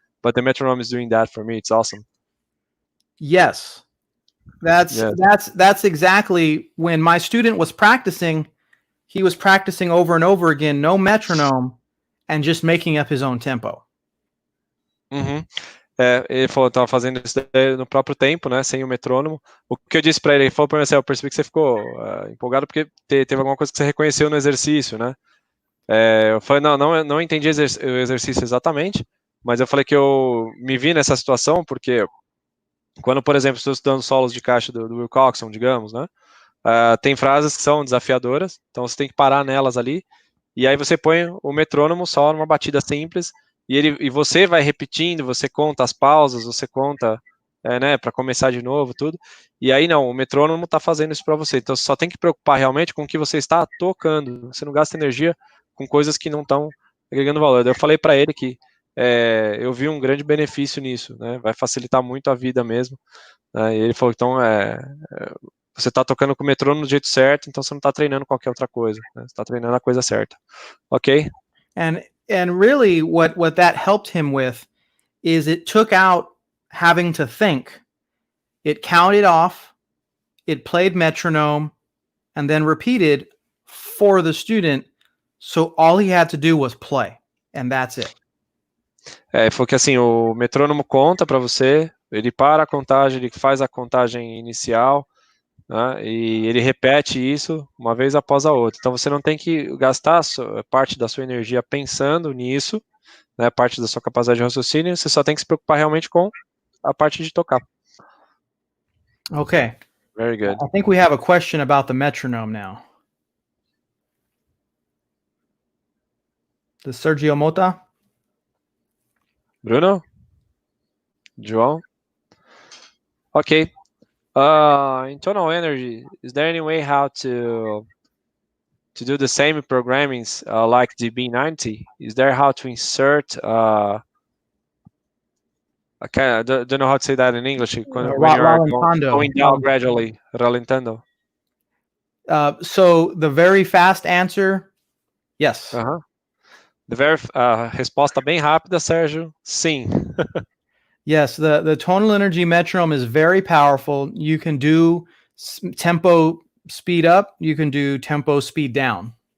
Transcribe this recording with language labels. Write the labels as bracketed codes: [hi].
[en] But the metronome is doing that for me. It's awesome. Yes, that's exactly when my student was practicing. He was practicing over and over again, no metronome, and just making up his own tempo. [pt] Ele falou, estava fazendo isso no próprio tempo, né, sem o metrônomo. O que eu disse para ele, falou para mim assim, eu percebi que você ficou empolgado porque teve alguma coisa que você reconheceu no exercício, né? Eu falei, não entendi o exercício exatamente, mas eu falei que eu me vi nessa situação porque quando, por exemplo, estou estudando solos de caixa do Will Coxon, digamos, né? Tem frases que são desafiadoras, então você tem que parar nelas ali, e aí você põe o metrônomo só numa batida simples, e você vai repetindo, você conta as pausas, você conta, né, para começar de novo, tudo, e aí não, o metrônomo está fazendo isso para você, então você só tem que preocupar realmente com o que você está tocando, você não gasta energia com coisas que não estão agregando valor. Eu falei para ele que eu vi um grande benefício nisso, né, vai facilitar muito a vida mesmo, né, e ele falou, então, você está tocando com o metrônomo do jeito certo, então você não está treinando qualquer outra coisa, né, você está treinando a coisa certa, ok? [en] And really what that helped him with is it took out having to think. It counted off, it played metronome, and then repeated for the student. So all he had to do was play, and that's it. [pt] Foi que assim, o metrônomo conta para você, ele para a contagem, ele faz a contagem inicial, né, e ele repete isso uma vez após a outra. Então você não tem que gastar parte da sua energia pensando nisso, né, parte da sua capacidade de raciocínio, você só tem que se preocupar realmente com a parte de tocar. [en] Okay. Very good. I think we have a question about the metronome now. The Sergio Mota? Bruno? João? Okay. In Tonal Energy, is there any way how to do the same programmings like DB90? Is there how to insert I don't know how to say that in English. When you are going down gradually, ralentando. So the very fast answer, yes. The very [pt] resposta bem rápida, Sérgio, sim. [en] Yes, the Tonal Energy metronome is very powerful. You can do tempo speed up, you can do tempo speed down.